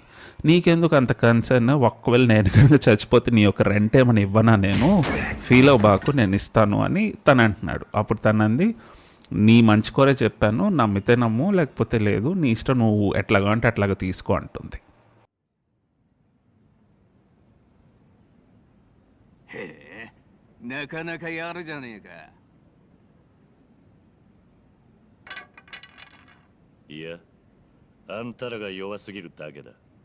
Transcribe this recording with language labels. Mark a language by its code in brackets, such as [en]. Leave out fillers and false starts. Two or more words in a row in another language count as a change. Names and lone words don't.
[te] నీకెందుకు అంత కన్సర్న్? ఒకవేళ నేను కనుక చచ్చిపోతే నీ యొక్క రెంట్ ఏమైనా ఇవ్వనా, నేను ఫీల్ అవ్వబాకు, నేను ఇస్తాను అని తను అంటున్నాడు. అప్పుడు తను అంది, నీ మంచి కోరే చెప్పాను, నమ్మితే నమ్ము, లేకపోతే లేదు, నీ ఇష్టం, నువ్వు ఎట్లాగా అంటే అట్లాగా తీసుకో అంటుంది. [ja] へえ、なかなかやるじゃねえか。いや、あんたらが弱すぎるだけだ。